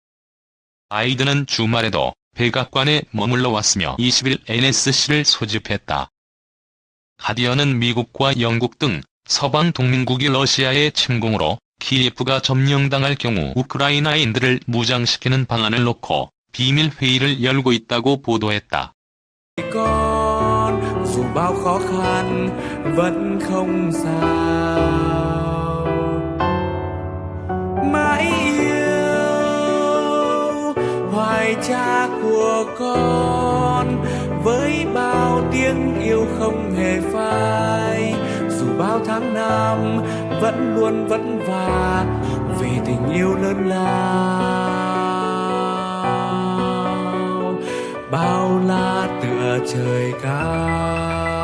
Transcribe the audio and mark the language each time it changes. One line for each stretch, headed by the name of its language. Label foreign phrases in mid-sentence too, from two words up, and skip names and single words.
Korean: 바이든은 주말에도 백악관에 머물러 왔으며 20일 NSC를 소집했다. 가디언은 미국과 영국 등 서방 동맹국이 러시아의 침공으로 키예프가 점령당할 경우 우크라이나인들을 무장시키는 방안을 놓고 비밀 회의를 열고 있다고 보도했다.
Vietnamese: Dù bao khó khăn vẫn không sao mãi yêu hoài cha của con với bao tiếng yêu không hề phai dù bao tháng năm vẫn luôn vất vả vì tình yêu lớn lao bao la tựa trời cao.